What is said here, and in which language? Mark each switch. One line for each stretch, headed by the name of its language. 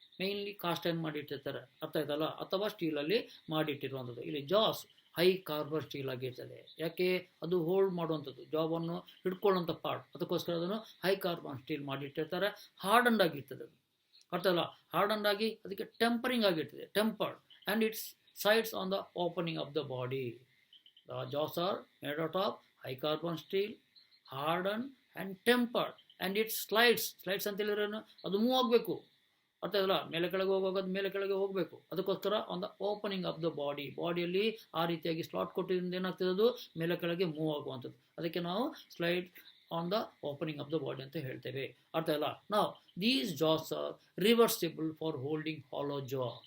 Kannada: Mainly cost iron ಮಾಡಿಟ್ಟಿರ್ತಾರೆ. ಅರ್ಥ ಆಯ್ತಲ್ಲ, ಅಥವಾ ಸ್ಟೀಲಲ್ಲಿ ಮಾಡಿಟ್ಟಿರುವಂಥದ್ದು. ಇಲ್ಲಿ ಜಾಸ್ ಹೈ ಕಾರ್ಬನ್ ಸ್ಟೀಲ್ ಆಗಿರ್ತದೆ. ಯಾಕೆ, ಅದು ಹೋಲ್ಡ್ ಮಾಡುವಂಥದ್ದು, ಜಾಬನ್ನು ಹಿಡ್ಕೊಳ್ಳುವಂಥ ಪಾರ್ಟ್. ಅದಕ್ಕೋಸ್ಕರ ಅದನ್ನು ಹೈ ಕಾರ್ಬನ್ ಸ್ಟೀಲ್ ಮಾಡಿಟ್ಟಿರ್ತಾರೆ. ಹಾರ್ಡನ್ಡ್ ಆಗಿರ್ತದೆ ಅದು. ಅರ್ಥ ಅಲ್ಲ, ಹಾರ್ಡನ್ಡ್ ಆಗಿ ಅದಕ್ಕೆ ಟೆಂಪರಿಂಗ್ ಆಗಿರ್ತದೆ, tempered.
English: And its sides on the opening of the body. The jaws are made out of high carbon steel, hardened and tempered, and it slides
Kannada: ಅಂತ ಹೇಳಿದ್ರೆ ಅದು ಮೂವ್ ಆಗಬೇಕು. ಅರ್ಥ ಇಲ್ಲ, ಮೇಲೆ ಕೆಳಗೆ ಹೋಗುವಾಗ ಅದು ಮೇಲೆ ಕೆಳಗೆ ಹೋಗಬೇಕು. ಅದಕ್ಕೋಸ್ಕರ
English: on the opening of the body,
Kannada: ಬಾಡಿಯಲ್ಲಿ ಆ ರೀತಿಯಾಗಿ ಸ್ಲಾಟ್ ಕೊಟ್ಟಿದ್ದರಿಂದ ಏನಾಗ್ತದೆ, ಅದು ಮೇಲೆ ಕೆಳಗೆ ಮೂವ್ ಆಗುವಂಥದ್ದು. ಅದಕ್ಕೆ ನಾವು
English: slide on the opening of the body
Kannada: ಅಂತ ಹೇಳ್ತೇವೆ. ಅರ್ಥ ಇಲ್ಲ.
English: ನಾವು these jaws are reversible for holding hollow jaw.